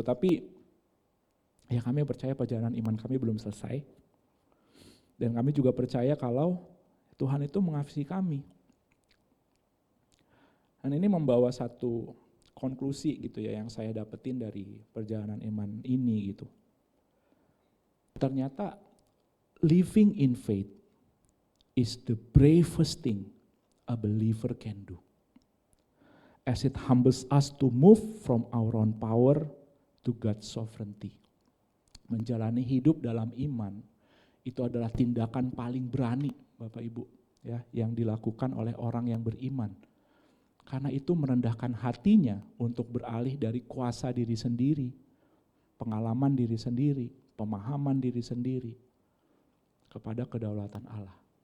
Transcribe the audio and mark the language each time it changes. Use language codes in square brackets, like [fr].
[id] Tapi ya kami percaya perjalanan iman kami belum selesai. Dan kami juga percaya kalau Tuhan itu mengasihi kami. Dan ini membawa satu konklusi gitu ya yang saya dapetin dari perjalanan iman ini gitu. Ternyata [en] living in faith is the bravest thing a believer can do. As it humbles us to move from our own power to God's sovereignty. [id] Menjalani hidup dalam iman itu adalah tindakan paling berani Bapak Ibu ya yang dilakukan oleh orang yang beriman. Karena itu merendahkan hatinya untuk beralih dari kuasa diri sendiri, pengalaman diri sendiri, pemahaman diri sendiri, kepada kedaulatan Allah.